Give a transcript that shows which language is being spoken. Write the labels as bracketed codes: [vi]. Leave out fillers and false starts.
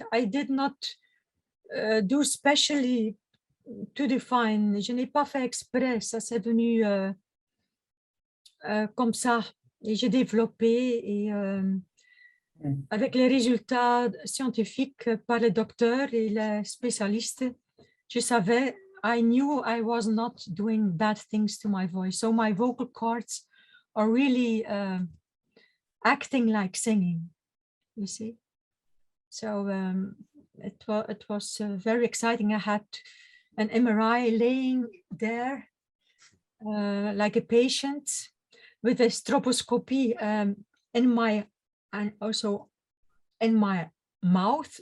[en] I did not do specially to define. [fr] Je n'ai pas fait exprès. Ça c'est venu comme ça. Et j'ai développé et avec les résultats scientifiques par les docteurs et les spécialistes, je savais, [en] I knew I was not doing bad things to my voice. So my vocal cords are really acting like singing, you see. So it was very exciting. I had an MRI laying there like a patient with a stroboscopy in my, and also in my mouth.